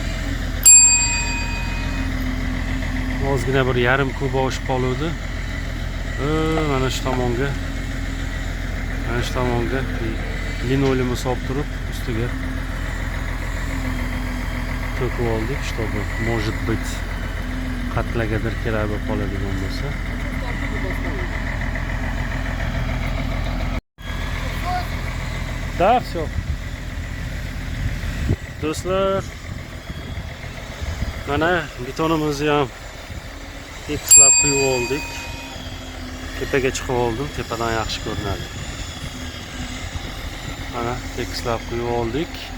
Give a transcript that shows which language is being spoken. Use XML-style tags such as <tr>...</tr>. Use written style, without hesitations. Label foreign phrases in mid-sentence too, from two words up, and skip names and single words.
<uz>Ozgina bir yarim kub oshib qoluvdi. Mana shu tomonga linoleumni solib turib ustiga to'kib oldik,</uz> <ru>чтобы может быть</ru> <uz>qatlagadir kerak bo'lib qoladigan bo'lsa.</uz> <ru>Да, все.</ru> <uz>Do'stlar, mana betonimizni ham tekslab quyib oldik. Tepaga chiqib oldim, tepadan yaxshi ko'rinadi. Mana tekslab quyib oldik.</uz>